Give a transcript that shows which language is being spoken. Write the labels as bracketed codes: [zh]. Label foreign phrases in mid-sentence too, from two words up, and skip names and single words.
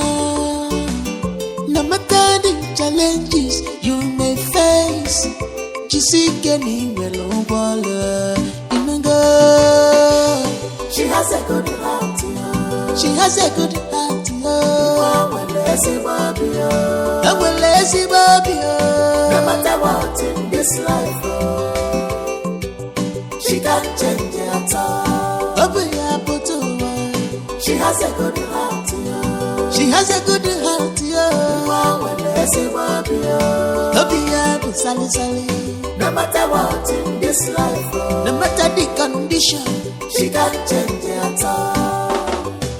[en] No matter the challenges you may face, [ig] jisike na inwere ụgbọala inugo. [en] She has a good heart, she has a good heart. [ig] Enwere ezigbo obi. [en] No matter what in this life, she can't change it at all. Open your bottle. She has a good heart, yo. She has a good heart, yo. No matter what in this life, no matter the condition, she can't change it at all.